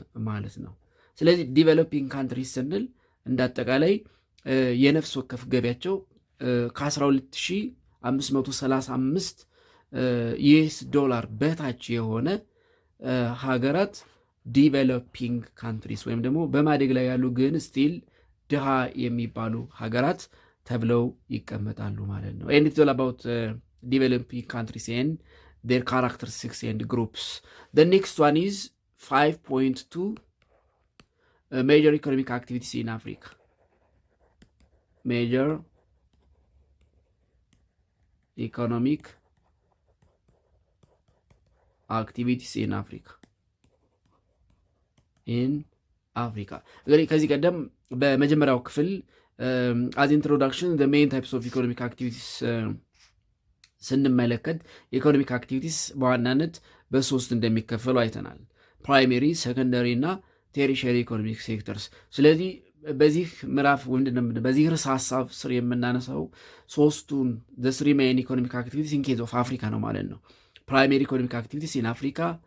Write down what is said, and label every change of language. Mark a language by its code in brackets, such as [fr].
[am] ማለት ነው። ስለዚህ ዲቨሎፒንግ ካንትሪስ ስንል እንደ አጠቃላይ የነፍስ ወከፍ ገቢያቸው ከ12535 ዩኤስ ዶላር በታች የሆነ ሀገራት ዲቨሎፒንግ ካንትሪስ ወይም ደግሞ በማደግ ላይ ያሉ ግን ስቲል ድሃ የሚባሉ ሀገራት ተብለው ይቀመጣሉ ማለት ነው። [en] and it's all about developing countries and their characteristics and groups. The next one is 5.2 major economic activities in Africa. Major economic activities in Africa. [am] እንግዲህ ከዚህ ቀደም በመጀመሪያው ክፍል [en] as introduction the main types of economic activities [am] ስንመለከት የኢኮኖሚክ አክቲቪቲስ በዋናነት በሶስት እንደሚከፈሉ አይተናል። ፕራይሜሪ፣ ሰከንደሪ እና ቴሪሸሪ ኢኮኖሚክ ሴክተርስ። ስለዚህ በዚህ ምዕራፍ በዚህ ርዕሰ ሀሳብ ስር የምናነሳው ሶስቱን [en] the three main economic activities in case of Africa [am] ነው ማለት ነው። [en] ፕራይሜሪ ኢኮኖሚክ አክቲቪቲስ ኢን አፍሪካ፣